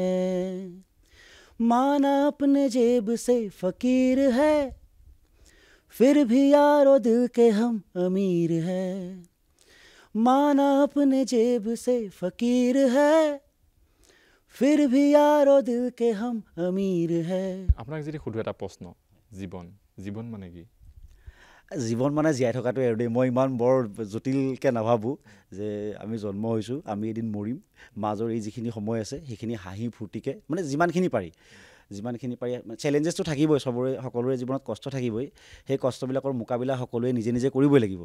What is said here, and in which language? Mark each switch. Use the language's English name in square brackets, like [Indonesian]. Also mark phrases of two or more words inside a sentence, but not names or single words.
[Hindi] माना अपने जेब से फकीर है फिर भी यारो दिल के हम अमीर है माना अपने जेब से फकीर है फिर भी यारो दिल के हम अमीर है [Assamese] আপোনাক যদি সুধো এটা প্ৰশ্ন জীৱন মানে কি জীৱন মানে জীয়াই থকাটোৱে আৰু দেই, মই ইমান বৰ জটিলকৈ নাভাবোঁ যে আমি জন্ম হৈছোঁ, আমি এদিন মৰিম, মাজৰ এই যিখিনি সময় আছে সেইখিনি হাঁহি ফূৰ্তিকৈ মানে যিমানখিনি পাৰি চেলেঞ্জেছটো থাকিবই, সকলোৰে জীৱনত কষ্ট থাকিবই, সেই কষ্টবিলাকৰ মোকাবিলা সকলোৱে নিজে নিজে কৰিবই লাগিব।